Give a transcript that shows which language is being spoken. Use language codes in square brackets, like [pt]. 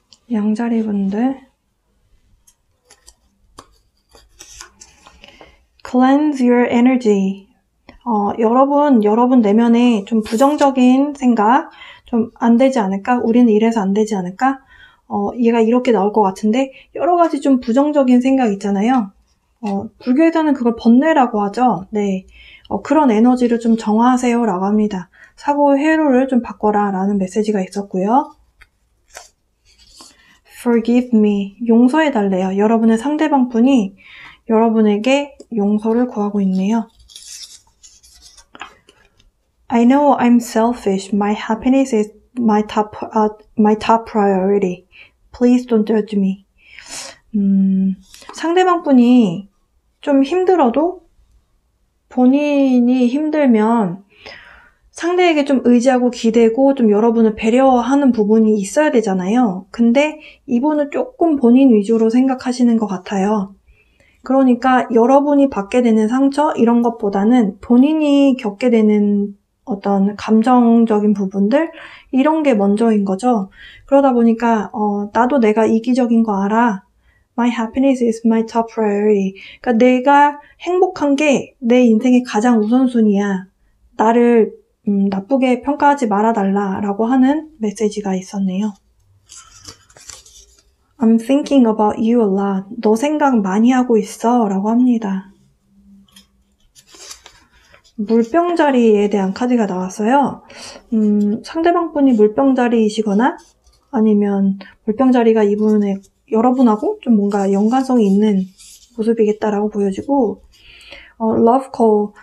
[ko] 양자리 분들, [en] cleanse your energy. [ko] 여러분 내면에 좀 부정적인 생각, 좀 안 되지 않을까? 우리는 이래서 안 되지 않을까? 얘가 이렇게 나올 것 같은데, 여러 가지 좀 부정적인 생각 있잖아요. 불교에서는 그걸 번뇌라고 하죠. 네. 그런 에너지를 좀 정화하세요 라고 합니다. 사고의 회로를 좀 바꿔라 라는 메시지가 있었고요. [en] Forgive me. [ko] 용서해 달래요. 여러분의 상대방 분이 여러분에게 용서를 구하고 있네요. [en] I know I'm selfish. My happiness is my top priority. Please don't judge me. [ko] 상대방 분이 좀 힘들어도 본인이 힘들면 상대에게 좀 의지하고 기대고 좀 여러분을 배려하는 부분이 있어야 되잖아요. 근데 이분은 조금 본인 위주로 생각하시는 것 같아요. 그러니까 여러분이 받게 되는 상처 이런 것보다는 본인이 겪게 되는 어떤 감정적인 부분들 이런 게 먼저인 거죠. 그러다 보니까 나도 내가 이기적인 거 알아. [en] My happiness is my top priority. [ko] 그러니까 내가 행복한 게 내 인생의 가장 우선순위야. 나를 나쁘게 평가하지 말아달라라고 하는 메시지가 있었네요. [en] I'm thinking about you a lot. [ko] 너 생각 많이 하고 있어 라고 합니다. 물병자리에 대한 카드가 나왔어요. 상대방 분이 물병자리이시거나 아니면 물병자리가 여러분하고 좀 뭔가 연관성이 있는 모습이겠다라고 보여지고 love call.